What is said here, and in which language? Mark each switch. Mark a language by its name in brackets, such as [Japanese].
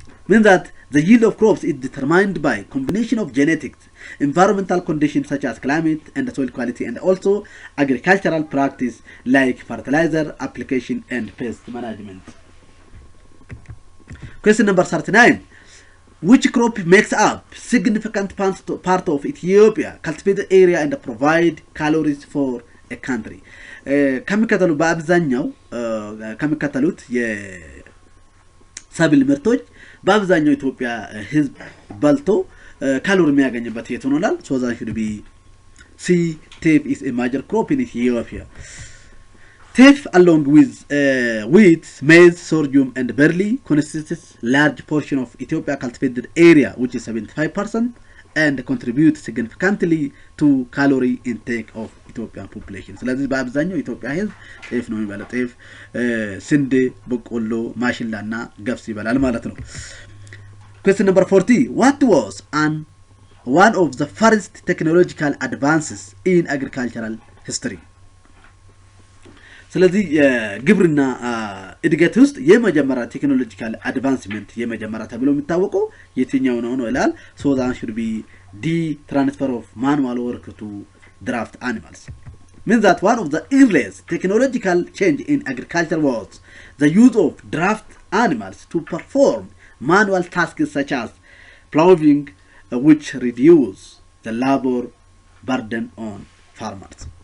[English] Means that the yield of crops is determined by combination of genetics, environmental conditions such as climate and soil quality, and also agricultural practice like fertilizer application and pest management. Question number 39. Which crop makes up significant part of Ethiopia cultivated area and provide calories for a country? [Amharic] ከሚከተሉ በአብዛኛው ከሚከተሉት የሰብል ምርቶች በአብዛኛው ኢትዮጵያ ህዝብ በልቶ ካሎሪ የሚያገኝበት የት ነው ይላል። [English] So that should be C, teff is a major crop in Ethiopia. Teff along with wheat, maize, sorghum and barley constitutes large portion of Ethiopia cultivated area, which is 75%, and contribute significantly to calorie intake of Ethiopian population. [Amharic] ስለዚህ በአብዛኛው ኢትዮጵያ ህዝብ ጤፍ ነው የሚበላው። ጤፍ፣ ስንዴ፣ በቆሎ፣ ማሽላና ገብስ ይበላል ማለት ነው። [English] Question number 40. What was one of the first technological advances in agricultural history? [Amharic] ስለዚህ የግብርና እድገት ውስጥ የመጀመሪያ ቴክኖሎጂካል አድቫንስመንት የመጀመሪያ ተብሎ የሚታወቀው የትኛው ነው ይላል። [English] so that should be the transfer of manual work to draft animals. Means that one of the earliest technological change in agriculture was the use of draft animals to perform manual tasks such as plowing, which reduce the labor burden on farmers.